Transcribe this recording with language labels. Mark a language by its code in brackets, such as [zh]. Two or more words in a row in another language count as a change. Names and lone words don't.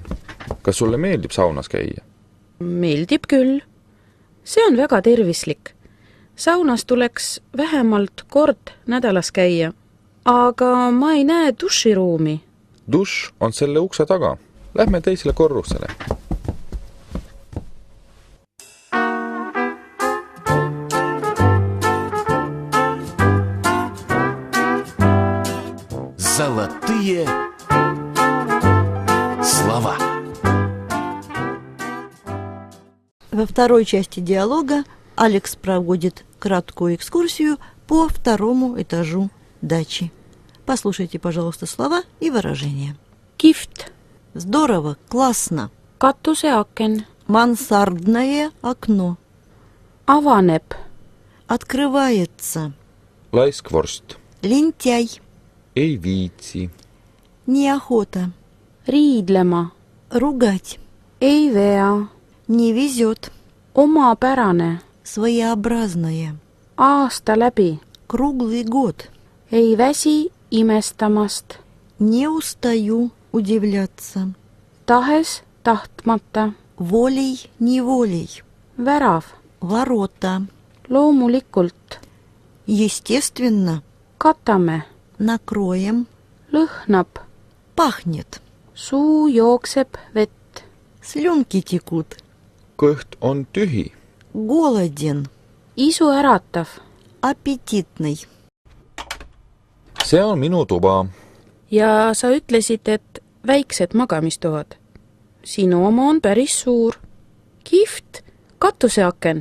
[et] Kas sulle meeldib saunas käia? Meeldib küll. See on väga tervislik. Saunas tuleks vähemalt kord nädalas käia, aga ma ei näe duširuumi. Duš on selle ukse taga. Lähme teisele korrusele. [ru] Золотые слова. Во второй части диалога Алекс проводит краткую экскурсию по второму этажу дачи. Послушайте, пожалуйста, слова и выражения. [et] Kihvt, [ru] Здорово, классно. [et] katuseaken, [ru] Мансардное окно. [et] avaneb, [ru] Открывается. [et] Laiskvorst. [ru] Лентяй. [et] Ei viitsi. [ru] Неохота. [et] riidlema, [ru] Ругать. [et] ei vea, [ru] Не везет. [et] omapärane, [ru] Своеобразное. [et] aasta läbi. [ru] Круглый год. [et] Ei väsi imestamast. [ru] Не устаю удивляться. [et] Tahes tahtmata. [ru] Волей-неволей. [et] Värav. [ru] Ворота. [et] Loomulikult. [ru] Естественно. [et] Katame. [ru] Накроем. [et] Lõhnab. [ru] Пахнет. [et] Suu jookseb vett. [ru] Слюнки текут. [et] kõht on tühi. [ru] Голоден. [et] Isu äratav. [ru] Аппетитный. [et] see on minu tuba. Ja sa ütlesid, et väiksed magamistoad. Sinu oma on päris suur. Kihvt, katuseaken.